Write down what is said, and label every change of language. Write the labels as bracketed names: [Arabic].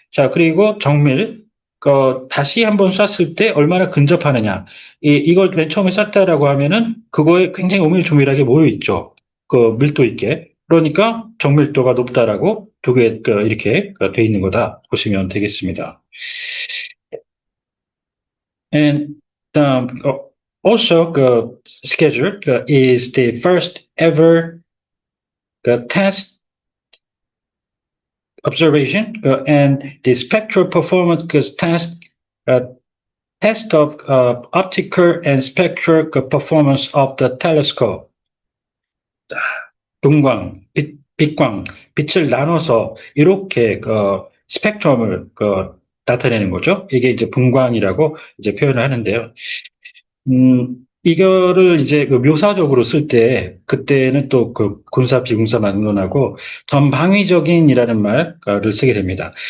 [Korean] 자, 그리고 정밀, 다시 한 번 쐈을 때 얼마나 근접하느냐. 이걸 맨 처음에 쐈다라고 하면은 그거에 굉장히 오밀조밀하게 모여 있죠. 그 밀도 있게. 그러니까 정밀도가 높다라고 두 개, 이렇게 돼 있는 거다 보시면 되겠습니다. [English] And also, schedule is the first ever test observation and the spectral performance uh, test of optical and spectral performance of the telescope. [Korean] 분광, 빛광, 빛을 나눠서 이렇게 스펙트럼을 나타내는 거죠. 이게 이제 분광이라고 이제 표현을 하는데요. 이거를 이제 묘사적으로 쓸 때, 그때는 또 군사 비군사 막론하고 전방위적인이라는 말을 쓰게 됩니다.